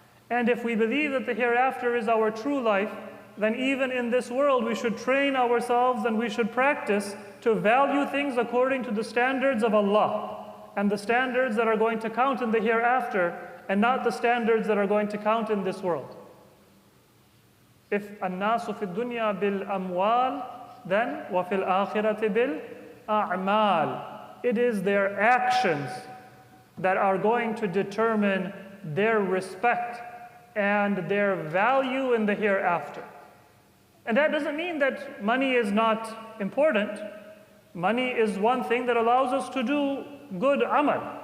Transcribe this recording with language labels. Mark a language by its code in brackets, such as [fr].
[en] And if we believe that the hereafter is our true life, then even in this world we should train ourselves and we should practice to value things according to the standards of Allah and the standards that are going to count in the hereafter, and not the standards that are going to count in this world. If [ar] الناس في الدنيا بالأموال, [en] then [ar] وفي الآخرة بالأعمال. [en] It is their actions that are going to determine their respect and their value in the hereafter. And that doesn't mean that money is not important. Money is one thing that allows us to do good amal.